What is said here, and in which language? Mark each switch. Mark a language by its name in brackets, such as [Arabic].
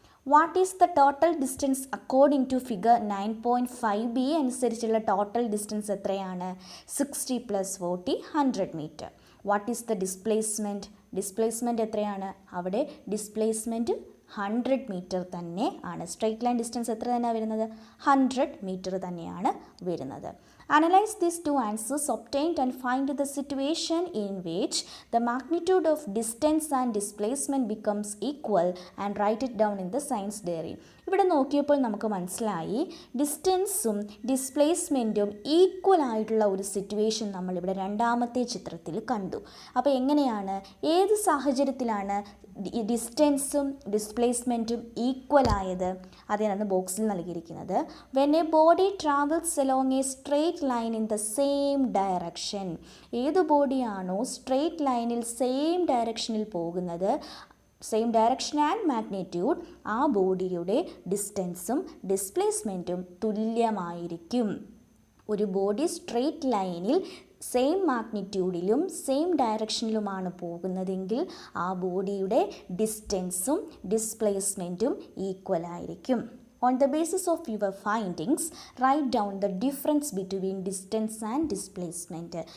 [English] what is the total distance according to figure 9.5b [Malayalam] അനുസരിച്ചുള്ള total distance എത്രയാണ്? [English] 60 plus 40 100 metre. What is the displacement? [Malayalam] Displacement എത്രയാണ്? അവിടെ displacement 100 metre തന്നെ ആണ്. Straight line distance എത്ര തന്നെയാണ് വരുന്നത്? 100 മീറ്റർ തന്നെയാണ് വരുന്നത്. [English] Analyze these two answers obtained and find the situation in which the magnitude of distance and displacement becomes equal and write it down in the science diary. [Malayalam] ഇവിടെ നോക്കിയപ്പോൾ നമുക്ക് മനസ്സിലായി ഡിസ്റ്റൻസും ഡിസ്പ്ലേസ്മെൻറ്റും equal ആയിട്ടുള്ള ഒരു സിറ്റുവേഷൻ നമ്മളിവിടെ രണ്ടാമത്തെ ചിത്രത്തിൽ കണ്ടു. അപ്പോൾ എങ്ങനെയാണ്, ഏത് സാഹചര്യത്തിലാണ് ഡിസ്റ്റൻസും ഡിസ്പ്ലേസ്മെൻറ്റും ഈക്വൽ ആയത്? അതിനാണ് ബോക്സിൽ നൽകിയിരിക്കുന്നത്. [English] When a body travels along a straight line in the same direction. [Malayalam] ഏത് ബോഡിയാണോ സ്ട്രെയിറ്റ് ലൈനിൽ സെയിം ഡയറക്ഷനിൽ പോകുന്നത്, സെയിം ഡയറക്ഷൻ ആൻഡ് മാഗ്നിറ്റ്യൂഡ്, ആ ബോഡിയുടെ ഡിസ്റ്റൻസും ഡിസ്പ്ലേസ്മെൻറ്റും തുല്യമായിരിക്കും. ഒരു ബോഡി സ്ട്രെയിറ്റ് ലൈനിൽ സെയിം മാഗ്നിറ്റ്യൂഡിലും സെയിം ഡയറക്ഷനിലുമാണ് പോകുന്നതെങ്കിൽ ആ ബോഡിയുടെ ഡിസ്റ്റൻസും ഡിസ്പ്ലേസ്മെൻറ്റും ഈക്വൽ ആയിരിക്കും. [English] On the basis of your findings, write down the difference between distance and displacement.